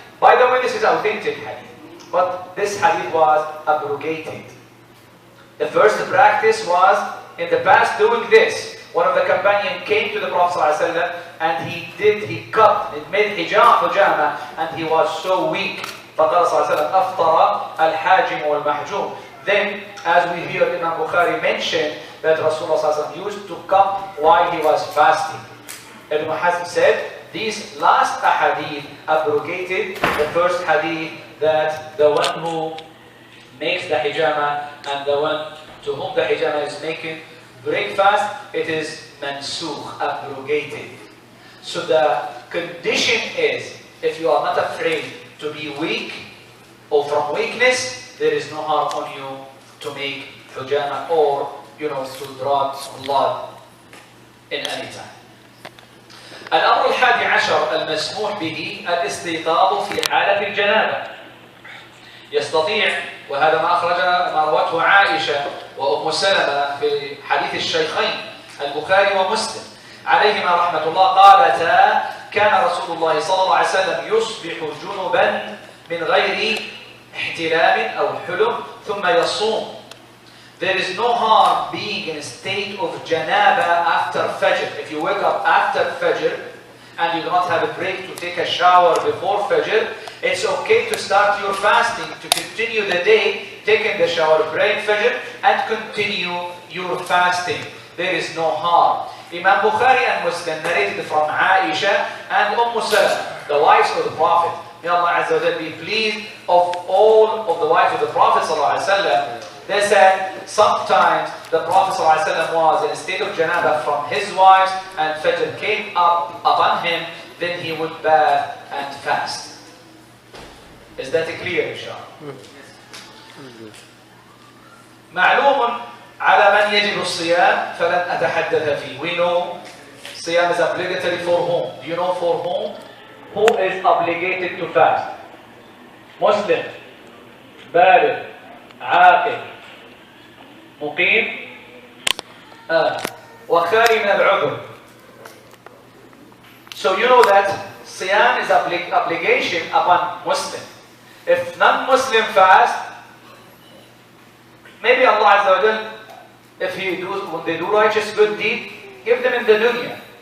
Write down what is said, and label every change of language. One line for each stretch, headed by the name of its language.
English: By the way, this is authentic hadith, but this hadith was abrogated. The first practice was in the past doing this. One of the companions came to the Prophet ﷺ and he cupped, it made hijama, and he was so weak.
Arabic: فقال صلى الله عليه وسلم أفطر الحاجم والمحجوم.
English: Then, as we hear Imam Bukhari mention that Rasulullah ﷺ used to cup while he was fasting. Ibn Hazm said, these last hadith abrogated the first hadith that the one who makes the hijama and the one to whom the hijama is making breakfast, it is mansukh, abrogated. So the condition is, if you are not afraid to be weak or from weakness, there is no harm on you to make hijama or to draw blood in any time.
Arabic: الأمر الحادي عشر المسموح به الاستيقاظ في حالة الجنابة. يستطيع، وهذا ما روته عائشة وأم سلمة في حديث الشيخين البخاري ومسلم عليهما رحمة الله، قالتا كان رسول الله صلى الله عليه وسلم يصبح جنبا من غير احتلام أو حلم ثم يصوم.
English: There is no harm being in a state of janaba after Fajr. If you wake up after Fajr and you do not have a break to take a shower before Fajr, it's okay to start your fasting, to continue the day, taking the shower, praying Fajr, and continue your fasting. There is no harm. Imam Bukhari and Muslim narrated from Aisha and Salama, the wives of the Prophet. May Allah Azza wa Jalla be pleased of all of the wives of the Prophet Sallallahu Alaihi Wasallam. They said sometimes the Prophet ﷺ was in a state of janaba from his wives and Fajr came up upon him, then he would bath and fast. Is that clear, inshallah?
Arabic: معلوم على من يجب الصيام فلن أتحدث فيه.
English: We know
Arabic: صيام
English: is obligatory for whom? Do you know for whom? Who is obligated to fast? Muslim,
Arabic: بالغ, عاقل, مقيم, وخالي من العذر.
English: So you know that Siyam is obligation upon Muslim. If non-Muslim fast, maybe Allah Azza wa Jal, when they do righteous good deed, give them in the dunya.